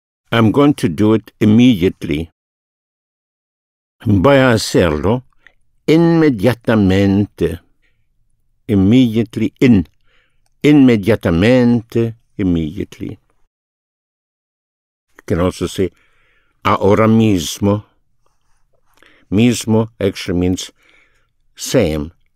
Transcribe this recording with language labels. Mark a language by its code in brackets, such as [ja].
[en] I'm going to do it immediately. [es] Voy a hacerlo inmediatamente. [en] Immediately, inmediatamente, immediately. You can also say ahora mismo. Mismo actually means same.